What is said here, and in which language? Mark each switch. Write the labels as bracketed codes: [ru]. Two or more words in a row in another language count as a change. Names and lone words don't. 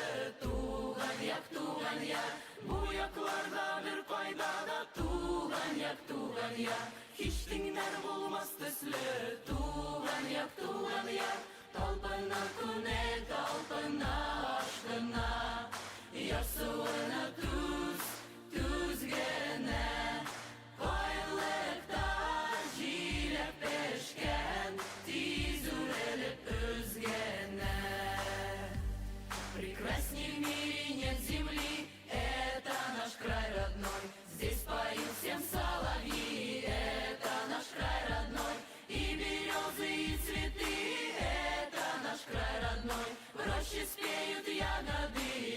[tt] туган як, бу якларда бер кайда да, туган як, һичтиңнәр булмас төсле, туган як, талпына күнәл, талпына ашкына, яр суына түзгәнә, каенлыкта җиләк пешкән, тиз үрелеп үзгәнә. [ru] Прекрасней в мире нет земли, это наш край родной, здесь поют всем соловьи, это наш край родной, и березы, и цветы, это наш край родной, в роще спеют ягоды,